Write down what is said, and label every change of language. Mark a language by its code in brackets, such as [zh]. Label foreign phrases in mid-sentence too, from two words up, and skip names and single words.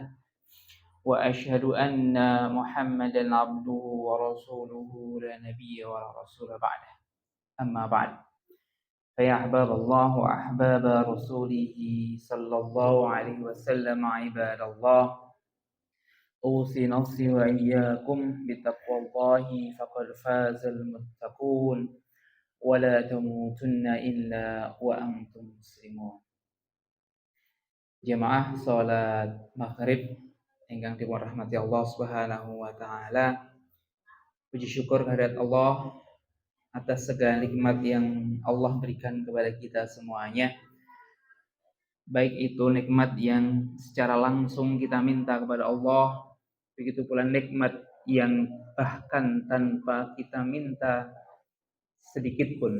[ar] وأشهد أن محمدا عبده ورسوله لا نبي ولا رسول بعده أما بعد فيا أحباب الله وأحباب رسوله صلى الله عليه وسلم عباد الله أوصي نفسي وإياكم بتقوى الله فقد فاز المتقون ولا تموتن إلا وأنتم مسلمون. [jv] Jamaah salat maghrib ingkang dipun rahmati [ar] الله سبحانه وتعالى. [id] Puji syukur kehadirat Allah atas segala nikmat yang Allah berikan kepada kita semuanya. Baik itu nikmat yang secara langsung kita minta kepada Allah, begitu pula nikmat yang bahkan tanpa kita minta sedikit pun.